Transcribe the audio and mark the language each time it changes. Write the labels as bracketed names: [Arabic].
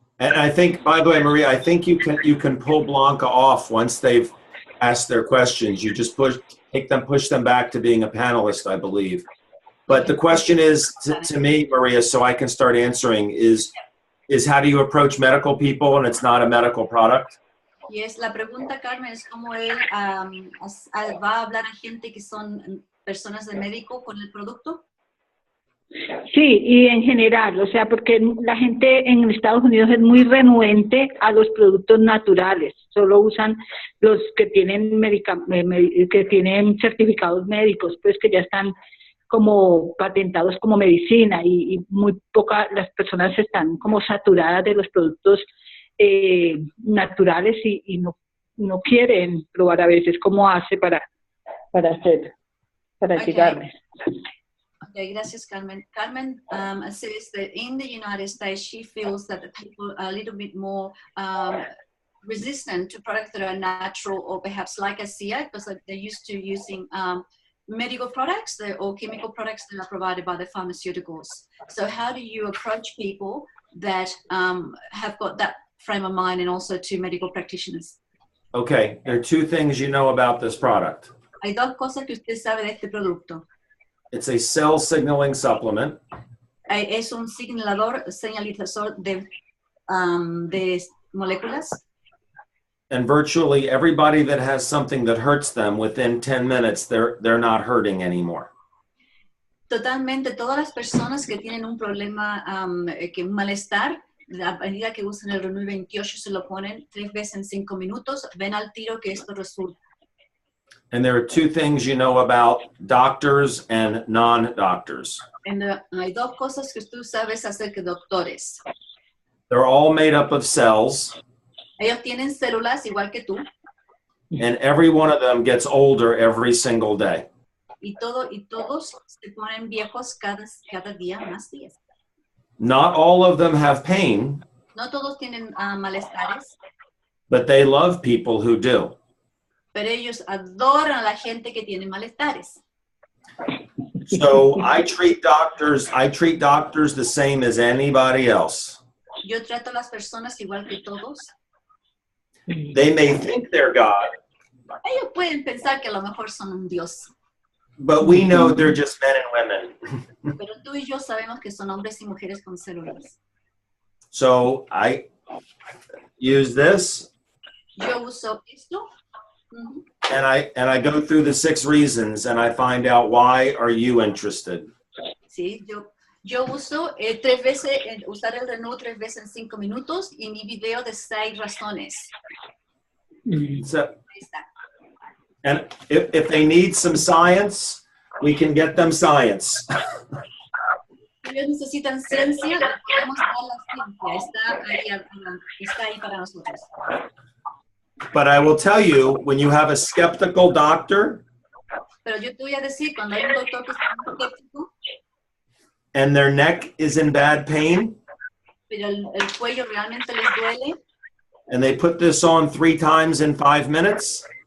[English] And I think, by the way, Maria, I think you can pull Blanca off once they've asked their questions. You just push them back to being a panelist, I believe. But the question is to me, Maria, so I can start answering, is how do you approach medical people and it's not a medical product? [Spanish] Yes, la pregunta, Carmen, es cómo él va a hablar a gente que son personas de médico con el producto. Sí, y en general, o sea, porque la gente en Estados Unidos es muy renuente a los productos naturales, solo usan los que tienen que tienen certificados médicos, pues que ya están como patentados como medicina y muy pocas las personas están como saturadas de los productos naturales y no quieren probar a veces cómo hace para llegarles. Okay, gracias, Carmen. [English] Carmen says that in the United States, she feels that the people are a little bit more resistant to products that are natural or perhaps like ASEA because they're used to using medical products or chemical products that are provided by the pharmaceuticals. So how do you approach people that have got that frame of mind and also to medical practitioners? Okay, there are two things you know about this product. [Spanish] Hay dos cosas que usted sabe de este producto. [English] It's a cell signaling supplement. [Spanish] Es un señalizador de moléculas. [English] And virtually everybody that has something that hurts them within 10 minutes, they're not hurting anymore. [Spanish] Totalmente, todas las personas que tienen un problema, que malestar, a medida que usan el Renew 28 se lo ponen 3 veces en 5 minutos, ven al tiro que esto resulta. [English] And there are two things you know about doctors and non-doctors. [Spanish] Hay dos cosas que tú sabes acerca de doctores. [English] They're all made up of cells. [Spanish] Ellos tienen células igual que tú. [English] And every one of them gets older every single day. [Spanish] Y todos se ponen viejos cada día más días. [English] Not all of them have pain. [Spanish] No todos tienen malestares. [English] But they love people who do. [Spanish] Pero ellos adoran a la gente que tiene malestares. [English] So I treat doctors the same as anybody else. [Spanish] Yo trato a las personas igual que todos. [English] They may think they're God. [Spanish] Ellos pueden pensar que a lo mejor son un Dios. [English] But we know they're just men and women. [Spanish] Pero tú y yo sabemos que son hombres y mujeres con células. [English] So I use this. [Spanish] Yo uso esto. [English] And I go through the 6 reasons and I find out why are you interested. [Spanish] Sí, yo uso 3 veces, usar el Renew 3 veces en 5 minutos y mi video de 6 razones. [English] So, and if they need some science, we can get them science. [Spanish] ellos necesitan ciencia, les podemos dar la ciencia. Está ahí para nosotros. [English] But I will tell you, when you have a skeptical doctor [Spanish] Pero yo te voy a decir, cuando hay un doctor que está muy escéptico, [English] and their neck is in bad pain, [Spanish] pero el cuello realmente les duele, [English] and they put this on 3 times in 5 minutes,